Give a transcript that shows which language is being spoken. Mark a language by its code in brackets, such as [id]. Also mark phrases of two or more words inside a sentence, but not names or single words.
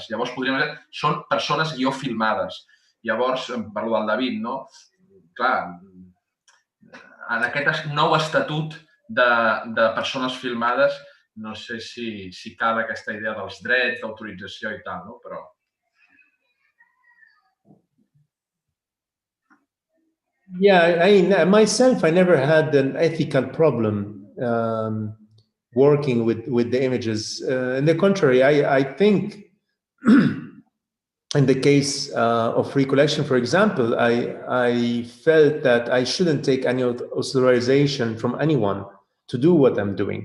[ca] Llavors, podríem dir, són persones guió filmades. Llavors, parlo del David, no? Clar, en aquest nou estatut de persones filmades, no sé si cal aquesta idea dels drets, d'autorització i tal, no? Però... [en] Yeah, myself, I never had an ethical problem working with the images. On the contrary, I think in the case of recollection, for example, I felt that I shouldn't take any authorization from anyone to do what I'm doing.